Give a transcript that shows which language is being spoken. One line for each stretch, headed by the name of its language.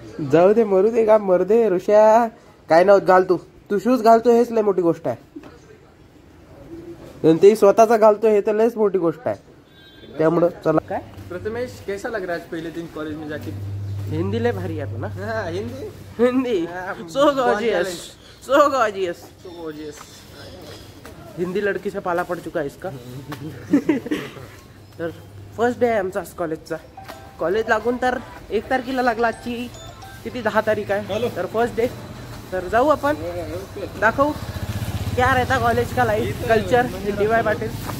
Marathi: जाऊ दे मरू दे का मरू दे. ऋषा काय नव्हत घालतो तू. शूज घालतो हेच लय मोठी गोष्ट आहे. ते स्वतःचा घालतो हे तर लयच मोठी गोष्ट आहे. त्यामुळं चला. काय
Hindi: प्रथमेश कैसा लग रहा है पहले दिन कॉलेज में जाके?
Marathi: हिंदी लय भारी आहे ना. Hindi
English: So gorgeous.
Hindi: हिंदी लड़की से पाला पड़ चुका है इसका.
Marathi: तर फर्स्ट डे आहे आमचा कॉलेजचा. कॉलेज लागून तर 1 तारखेला लागला. आजची किती 10 तारीख आहे. तर फर्स्ट डे. तर जाऊ आपण, दाखवू
Hindi: क्या रहता कॉलेज का लाईफ कल्चर DY पाटील.